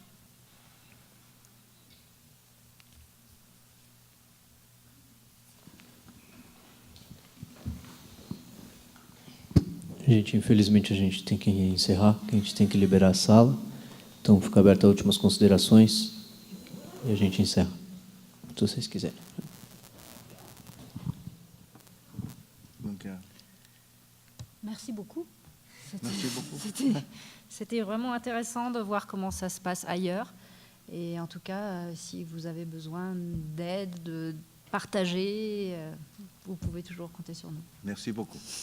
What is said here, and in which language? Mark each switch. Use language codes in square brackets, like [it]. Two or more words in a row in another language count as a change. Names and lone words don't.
[pt] Gente, infelizmente a gente tem que encerrar, que a gente tem que liberar a sala. Então fica aberta as últimas considerações e a gente encerra, se vocês quiserem. [fr] Merci beaucoup. Merci beaucoup. C'était vraiment intéressant de voir comment ça se passe ailleurs. Et en tout cas, si vous avez besoin d'aide, de partager, vous pouvez toujours compter sur nous.